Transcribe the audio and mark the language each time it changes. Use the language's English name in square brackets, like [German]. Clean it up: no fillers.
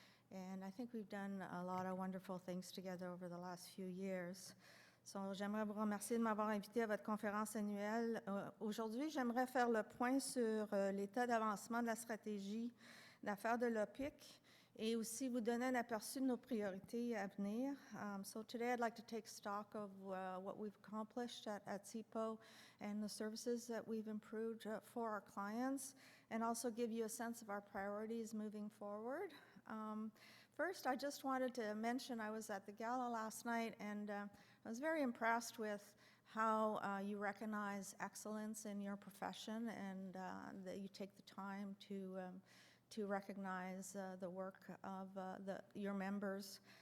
[English] And I think we've done a lot of wonderful things together over the last few years. [French] So, j'aimerais vous remercier de m'avoir invité à votre conférence annuelle. Aujourd'hui, j'aimerais faire le point sur l'état d'avancement de la stratégie d'affaires de l'OPIC et aussi vous donner un aperçu de nos priorités à venir. [English] So today I'd like to take stock of what we've accomplished at CIPO and the services that we've improved for our clients, and also give you a sense of our priorities moving forward. First, I just wanted to mention I was at the gala last night, and I was very impressed with how you recognize excellence in your profession, and that you take the time to recognize the work of your members.